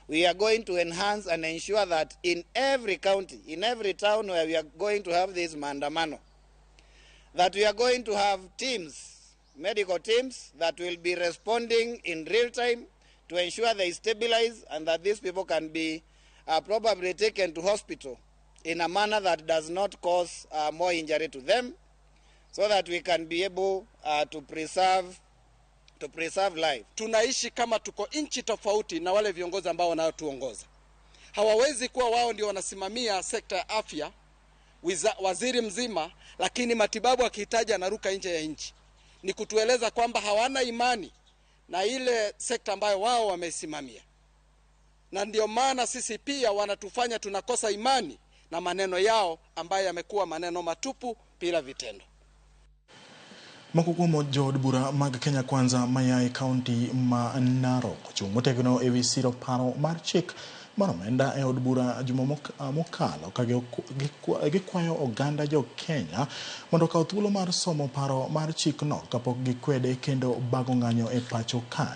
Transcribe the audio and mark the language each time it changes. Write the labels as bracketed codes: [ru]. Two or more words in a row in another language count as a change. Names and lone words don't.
[en] we are going to enhance and ensure that in every county, in every town where we are going to have this maandamano, that we are going to have teams, medical teams, that will be responding in real time to ensure they stabilize and that these people can be probably taken to hospital in a manner that does not cause more injury to them, so that we can be able to preserve life. [sw] Tunaishi kama tuko nchi tofauti na wale viongozi ambao wanaotuongoza. Hawawezi kuwa wao ndio wanasimamia sekta ya afya, waziri mzima, lakini matibabu akihitaji anaruka nje ya nchi. Ni kutueleza kwamba hawana imani na ile sekta ambayo wao wamesimamia. Na ndio maana sisi pia wanatufanya tunakosa imani na maneno yao ambayo yamekuwa maneno matupu bila vitendo. [luo] Moko kuom jood bura mag Kenya Kwanza maya e kaunti ma Narok ochung' motegno ewi siro paro mar chik mar omenda e od bura juma mokalo ka gikwayo oganda jo Kenya mondo okaw thuolo mar somo paro mar chikno kapok gikwede kendo bago ng'anyo e pacho ka.